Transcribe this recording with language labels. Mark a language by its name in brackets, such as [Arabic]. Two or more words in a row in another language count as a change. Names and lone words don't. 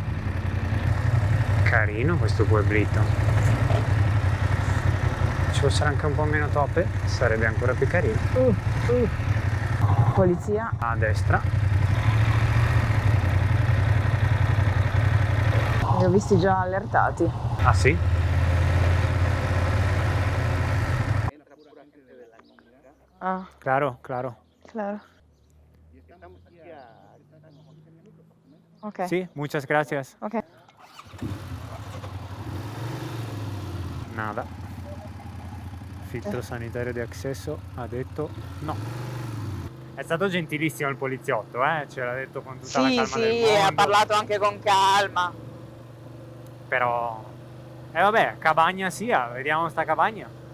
[Italian] Carino questo pueblito. Ci fossero anche un po' meno toppe, sarebbe ancora più carino. Polizia. A destra. Li ho visti già allertati. Ah sì? Ah, [Spanish] Claro, claro. claro. Ok. Sí, muchas gracias. Ok. Nada. [Italian] Filtro sanitario di accesso ha detto no. È stato gentilissimo il poliziotto, ce l'ha detto con tutta la Sì, calma del sì, mondo. ha parlato anche con calma. Però... vabbè, cabagna sia, vediamo sta cabagna.